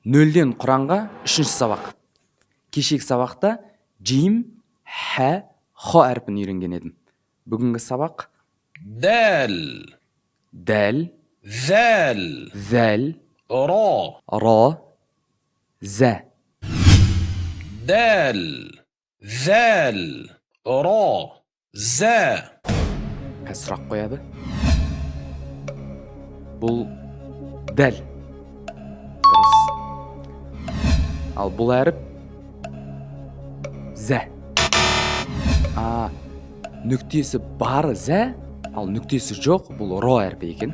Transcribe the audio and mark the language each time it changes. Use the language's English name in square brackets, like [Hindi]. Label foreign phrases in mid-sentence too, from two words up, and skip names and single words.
[Kazakh] Нөлден Құранға 3-ші сабақ. Кешегі сабақта джим, ха, хо әрпін үйренген едім. Бүгінгі сабақ دال дәл, ذال зәл, را ра, зә. [Arabic] دال ذال را ذا. [Kazakh] Қазір сұрақ қояды. Бұл дәл. Дұрыс. Ал бұл әріп зә. Нүктесі бар зә, ал нүктесі жоқ, бұл ро әрпі екен.